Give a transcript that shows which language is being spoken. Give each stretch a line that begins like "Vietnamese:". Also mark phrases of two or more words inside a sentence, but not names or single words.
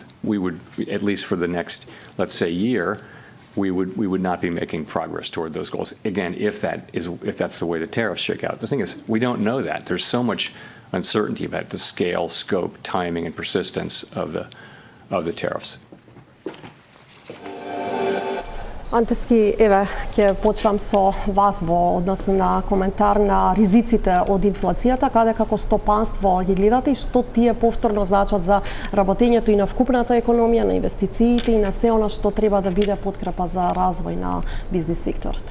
English: We would, at least for the next, let's say, year, we would not be making progress toward those goals. Again, if that's the way the tariffs shake out. The thing is, we don't know that. There's so much uncertainty about the scale, scope, timing, and persistence of the tariffs.
Macedonian: Антески, еве, ќе почнам со вас во однос на коментар на ризиците од инфлацијата, каде како стопанство ги гледате и што тие повторно значат за работењето и на вкупната економија, на инвестициите и на се она што треба да биде подкрепа за развој на бизнис секторот?